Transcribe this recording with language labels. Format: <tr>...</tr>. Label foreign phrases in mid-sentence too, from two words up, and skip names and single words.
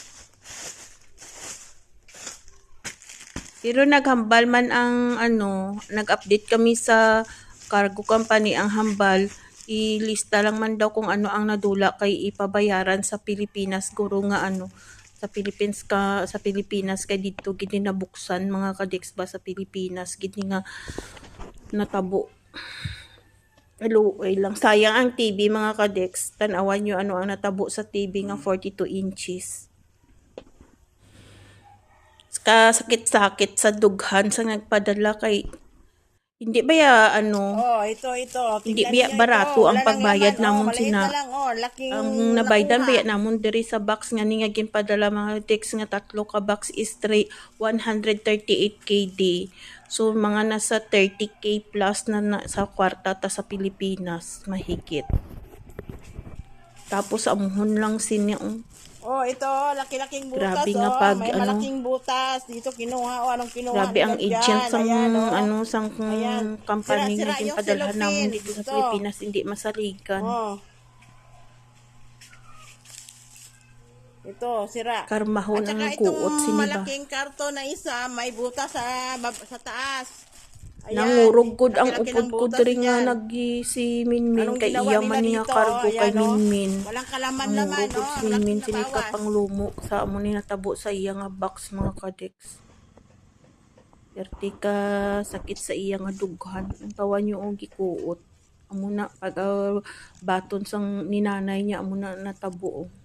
<hil>Pero naghambal man ang nag-update kami sa cargo company, ang hambal ilista lang man daw kung ano ang nadula kay ipabayaran sa Pilipinas, guro nga sa Pilipinas kay dito gid nabuksan mga kadeks ba sa Pilipinas gid nga natabo. Luoy lang, sayang ang TV mga kadeks, tan-awan nyo ano ang natabo sa TV nga 42 inches. Kasakit-sakit sa dughan sa nagpadala kay hindi ba ya</hil> <tl>Oh, ito. hindi Tingnan ba niyo</tl> <hil>barato</hil> <tl>ito.</tl> <hil>ang</hil> <tl>Wala lang</tl> <hil>pagbayad</hil> <tl>laman.</tl> <hil>namon</hil> <tl>Maliit</tl> <hil>sina</hil> <tl>na lang. Laking</tl> <hil>ang nabaydan</hil> <tl>nakuha.</tl> <hil>ba namon diri sa box nga ni nga ginpadala mga text nga 3 ka box is 138 KD. So mga nasa 30K plus na sa kwarta ta sa Pilipinas mahigit. Tapos amuhon lang sinya.</hil> <tl>Oh, ito. Laki-laking butas.</tl> <hil>Grabe nga pag</hil> <tl>May malaking butas. Dito kinuha. Anong kinuha</tl> <hil>grabe ang</hil> <tl>nila</tl> <hil>agent</hil> <tl>dyan?</tl> <hil>sang</hil> <tl>Ayan,</tl> <hil>sang</hil> <tl>Ayan.</tl> <hil>company nga</hil> <tl>Sira-sira yung</tl> <hil>ginpadalhan namon</hil> <tl>cellophane.</tl> <hil>dito sa</hil> <tl>Ito.</tl> <hil>Pilipinas, hindi masaligan.</hil> <tl>Oh. Ito, sira.</tl> <hil>Karmahon</hil> <tl>At saka</tl> <hil>ang</hil> <tl>itong</tl> <hil>kuot siniba.</hil> <tl>malaking karton na isa, may butas sa taas. Ayan.</tl> <hil>Nangurog gud ang</hil> <tl>Laki-laki</tl> <hil>upod</hil> <tl>ng</tl> <hil>ko</hil> <tl>butas</tl> <hil>diri nga</hil> <tl>niyan.</tl> <hil>si Minmin</hil> <tl>Anong</tl> <hil>kay</hil> <tl>ginawa</tl> <hil>iya</hil> <tl>nila</tl> <hil>man niya</hil> <tl>dito?</tl> <hil>cargo kay</hil> <tl>Ayan, oh.</tl> <hil>Minmin.</hil> <tl>Walang kalaman-laman,</tl> <hil>Nangurog</hil> <tl>oh.</tl> <hil>si</hil> <tl>Ang</tl> <hil>Minmin</hil> <tl>laking</tl> <hil>sini ka nabawas. panglumo sa amo ni natabo sa iya nga box mga kadeks. Perti ka sakit sa iya nga dughan. Ang tawan niyo og gikuot. Amo na pag baton sang ninanay niya amo na natabo.</hil>